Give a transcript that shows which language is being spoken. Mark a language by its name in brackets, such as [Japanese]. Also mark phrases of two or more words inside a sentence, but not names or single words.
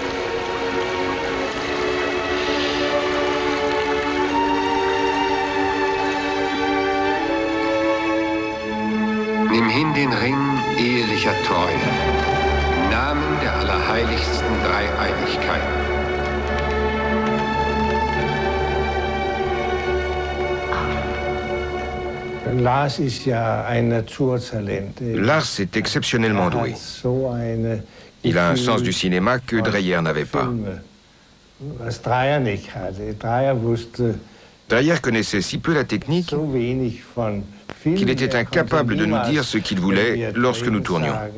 [German] Nimm hin den Ring ehelicher Treue, im Namen der allerheiligsten Dreieinigkeit. [French] Lars est exceptionnellement doué. Il a un sens du cinéma que Dreyer n'avait pas. Dreyer connaissait si peu la technique qu'il était incapable de nous dire ce qu'il voulait lorsque nous tournions.